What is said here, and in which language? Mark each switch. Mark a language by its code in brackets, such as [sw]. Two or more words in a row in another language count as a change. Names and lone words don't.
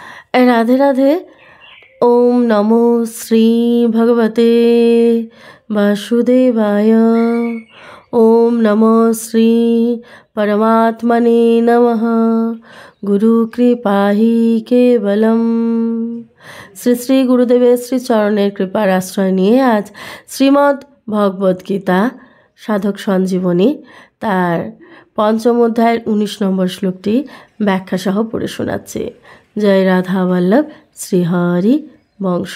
[hi] राधे राधे। [sa] ओम नमो श्री भगवते वासुदेवाय। ओम नमो श्री परमात्मने नमः। गुरु कृपा ही केवलम। [bn] শ্রী শ্রী গুরুদেবের শ্রী চরণের কৃপার আশ্রয় নিয়ে আজ শ্রীমদ্ ভগবদ্গীতা সাধক সঞ্জীবনী তার পঞ্চম অধ্যায়ের 19 নম্বর শ্লোকটি ব্যাখ্যাসহ পড়ে শোনাচ্ছি। জয় রাধা বল্লভ শ্রীহরি বংশ।